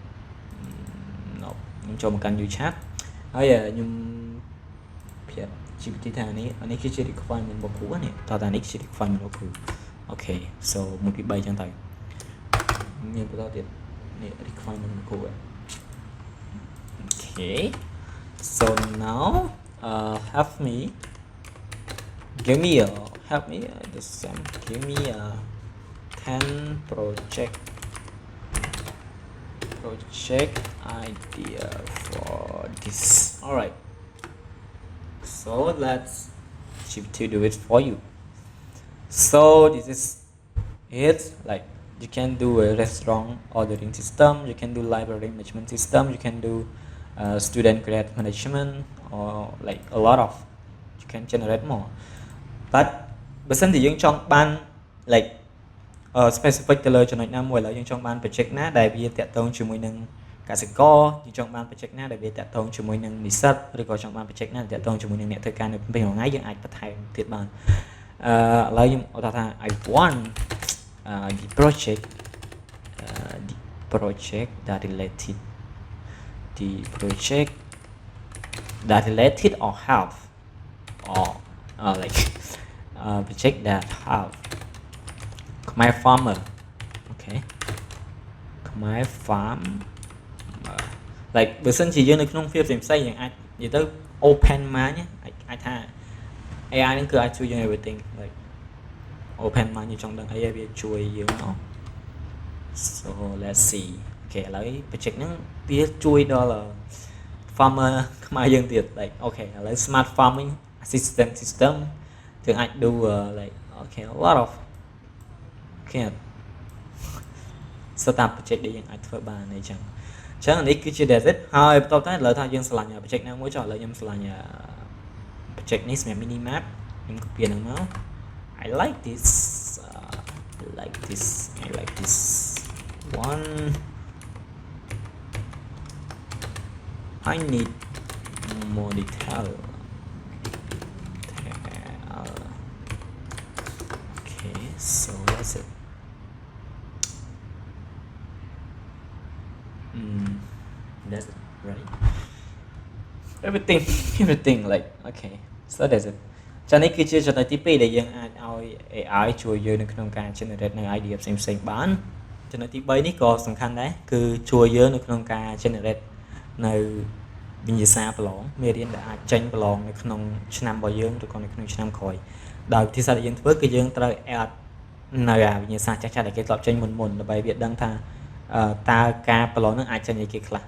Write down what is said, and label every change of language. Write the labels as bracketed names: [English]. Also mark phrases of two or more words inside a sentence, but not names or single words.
[Khmer] ខ្ញុំចូលមកកាន់ [English] new chat [Khmer] ហើយខ្ញុំប្រាប់ GPT ថានេះគឺជា requirement របស់គ្រូនេះតើតានេះគឺជា requirement របស់គ្រូអូខេ so 1 2 3អញ្ចឹងទៅមានបន្តទៀតនេះ requirement របស់គ្រូ [English] Okay, so now help me give me a 10 project idea for this. All right, so let's GPT do it for you. So this is it, like you can do a restaurant ordering system, you can do library management system, you can do student grade management, or like a lot of you can generate more. [Khmer] But បើសិនជាយើងចង់បាន [English] like specific [Khmer] ទៅលើចំណុចណាមួយឥឡូវយើងចង់បាន project ណាដែលវាតាក់ទងជាមួយនឹងកសិករយើងចង់បាន project ណាដែលវាតាក់ទងជាមួយនឹងនិស្សិតឬក៏ចង់បាន project ណាដែលតាក់ទងជាមួយនឹងអ្នកធ្វើការនៅពេលមួយថ្ងៃយើងអាចបន្ថែមទៀតបានឥឡូវខ្ញុំឧទាហរណ៍ថា [English] I want the project that related or help or like project that help my farmer okay my farm like [Khmer] បើសិនជាយើងនៅក្នុង field ផ្សេងៗយើងអាចនិយាយទៅ [English] open mind [Khmer] អាចថា AI ហ្នឹងគឺអាចជួយយើង [English] everything like open mind [Khmer] យើងចង់ដឹងអីឲ្យវាជួយយើងមក [English] so let's see [Khmer] អូខេឥឡូវ project ហ្នឹងវាជួយដល់ farmer ខ្មែរយើងទៀត like អូខេឥឡូវ [English] smart farming assistant system [Khmer] យើងអាច [English] do like okay a lot of okay startup project [Khmer] ដែលយើងអាចធ្វើបានអីចឹងអញ្ចឹងនេះគឺជា David ហើយបន្ទាប់ទៅឥឡូវថាយើងឆ្លាញ់ project ណាមួយចុះឥឡូវខ្ញុំឆ្លាញ់ project នេះសម្រាប់ [English] mini map [Khmer] ខ្ញុំ copy ហ្នឹងមក [English] I like this one I need more detail okay so that's it that's it right everything like okay so that's it [Khmer] ចានេះគឺជាចំណុចទី2ដែលយើងអាចឲ្យ AI ជួយយើងនៅក្នុងការ generate នៅ idea ផ្សេងៗបានចំណុចទី3នេះក៏សំខាន់ដែរគឺជួយយើងនៅក្នុងការ generate នៅវិញ្ញាសាប្រឡង មេរៀនដែលអាចចេញប្រឡងនៅក្នុងឆ្នាំរបស់យើងឬក៏នៅក្នុងឆ្នាំក្រោយដោយវិធីសាស្ត្រដែលយើងធ្វើគឺយើងត្រូវ add នៅវិញ្ញាសាចាស់ៗដែលគេធ្លាប់ចេញមុនដើម្បីវាដឹងថាតើការប្រឡងនឹងអាចចេញអីគេខ្លះ